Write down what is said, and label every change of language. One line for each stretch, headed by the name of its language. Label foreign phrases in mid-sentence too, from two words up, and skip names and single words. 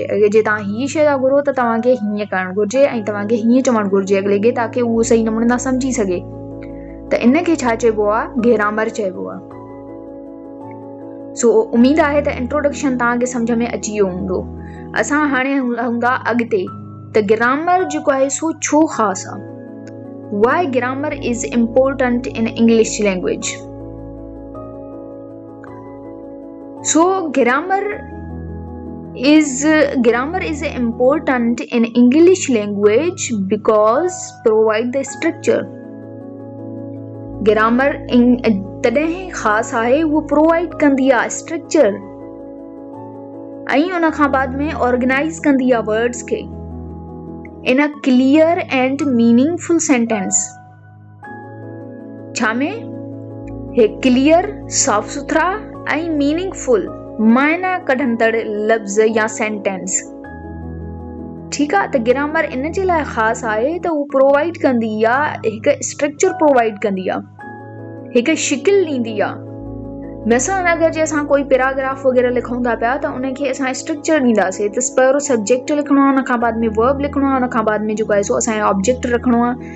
Sindhi: अगरि जे तव्हां हीअ शइ था घुरो त तव्हांखे हीअं करणु घुरिजे ऐं तव्हांखे हीअं चवणु घुरिजे अॻिले खे, ताकी उहो सही नमूने सां सम्झी सघे। त इनखे छा चइबो आहे, ग्रामर चइबो आहे। सो उमेद आहे त इंट्रोडक्शन तव्हांखे सम्झ में अची वियो हूंदो। असां हाणे हूंदा अॻिते त ग्रामर जेको आहे सो छो ख़ासि आहे।
English: Why grammar is important in English language? So grammar is important in English language because provide the structure.
Sindhi: ग्रामर तॾहिं ख़ासि आहे उहो प्रोवाइड कंदी आहे स्ट्रक्चर ऐं उन खां बाद में ऑर्गेनाइज़ कंदी आहे वर्ड्स खे
English: in a clear and meaningful sentence.
Sindhi: छा में हे क्लियर साफ़ सुथरा ऐं मीनिंगफुल मायना कढंदड़ लफ़्ज़ या सेंटेंस। ठीकु आहे, त ग्रामर इन जे लाइ ख़ासि आहे त उहो प्रोवाइड कंदी आहे, हिकु स्ट्रक्चर प्रोवाइड कंदी आहे, हिकु शिकिल ॾींदी आहे। मिसाल अगरि जे असां कोई पैराग्राफ वग़ैरह लिखूं था पिया त उनखे असां स्ट्रक्चर ॾींदासीं त पहिरियों सब्जेक्ट लिखणो आहे, उन खां बाद में वर्ब लिखणो आहे, उन खां बाद में जेको आहे सो असांजो ऑब्जेक्ट रखणो आहे।